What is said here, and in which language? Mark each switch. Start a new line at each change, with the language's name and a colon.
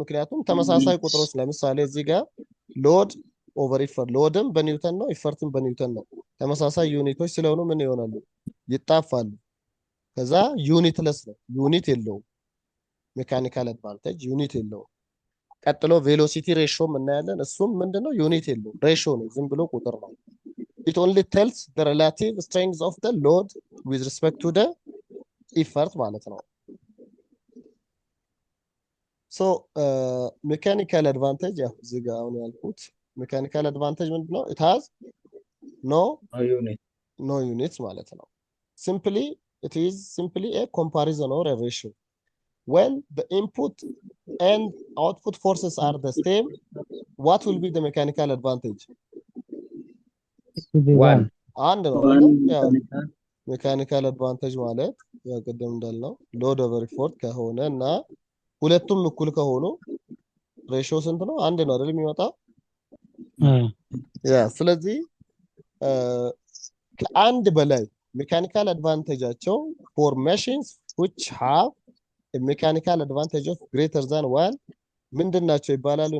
Amharic: ምክንያቱም ተመሳሳይ ቁጥሮች ለምሳሌ እዚህ ጋር ሎድ ኦቨር ኢፈርት ሎድም በኒውተን ነው ኢፈርትም በኒውተን ነው። ተመሳሳይ ዩኒቶች ስለሆኑ ምን ይሆናሉ? ይጣፋሉ። ከዛ ዩኒትለስ ነው፣ ዩኒት የለውም። ሜካኒካል አድቫንቴጅ ዩኒት የለውም። ቀጥሎ ቬሎሲቲ ሬሾም እናያለን። እሱም ምንድነው? ዩኒት የለውም፣ ሬሾ ነው፣ ዝም ብሎ ቁጥር ነው።
English: it only tells the relative strength of the load with respect to the effort ማለት ነው። so mechanical advantage
Amharic: ያው እዚህ ጋር አሁን ያልኩት
English: mechanical advantage ምንድነው? it has no units
Amharic: ማለት ነው።
English: it is simply a comparison or a ratio. When the input and output forces are the same, what will be the mechanical advantage?
Amharic: አንድ ነው አይደል? ሜካኒካል አድቫንቴጅ ማለት ያው ቅድም እንዳልነው ሎድ ኦቨር ኢፎርት ከሆነ እና ሁለቱም እኩል ከሆኑ ሬሾ ስንት ነው? አንድ ነው አይደል የሚመጣው? ያ ስለዚህ ከአንድ በላይ ሜካኒካል አድቫንቴጃቸው
English: for machines which have a mechanical advantage of greater than 1
Amharic: ምንድናቸው ይባላሉ?